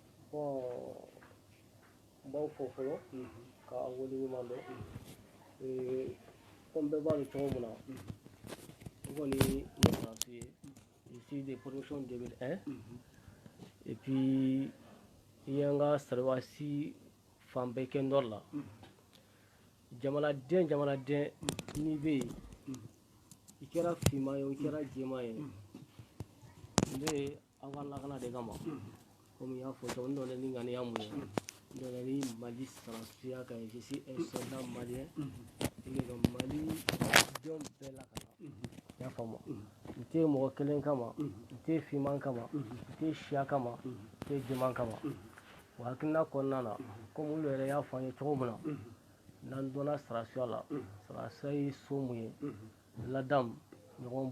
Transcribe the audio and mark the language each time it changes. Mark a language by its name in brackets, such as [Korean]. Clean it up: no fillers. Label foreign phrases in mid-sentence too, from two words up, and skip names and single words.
[Bambara] bon b'aw fo fɔlɔ ka aw wele ɲuman dɔn comme bɛɛ b'a dɔn cogo min na n kɔni ye faransi ye [French] ici de promotion 2001 et puis [Bambara] i ye n ka sarwasi fan bɛɛ kɛ nɔri la jamanaden n'i bɛ yen i kɛra finman ye o i kɛra jɛman ye n bɛ aw ka lakana de kama comme n y'a fɔ cogo min n dɔnnen ni ŋaniya mun ye n dɔnnen ni Mali sarasiya kan [French] je suis un soldat malien [Bambara] i bɛ ka Mali denw bɛɛ lakana i y'a faamu n tɛ mɔgɔ kelen kama n tɛ finman kama n tɛ siya kama n tɛ jɛman kama o hakilina kɔnɔna na comme olu yɛrɛ y'a fɔ an ye cogo min na n'an donna sarasiya la sarasiya ye so mun ye ladamu ɲɔgɔn